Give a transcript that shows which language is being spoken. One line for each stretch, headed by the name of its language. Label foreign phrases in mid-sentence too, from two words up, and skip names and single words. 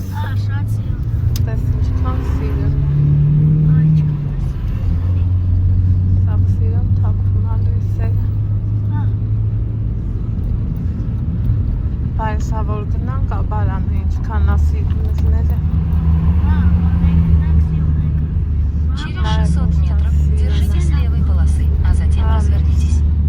Armenian: Շատ սիրուն։ Տես ինչքան սիրուն է։ Այ չկաս։ Սաղ սիրուն թափում ալույսերը։ Հա։ Բայց հեսա որ գնանք աբարանը ինչքան ասի գնները
Russian: Через 600 метров держитесь левой полосы, а затем развернитесь.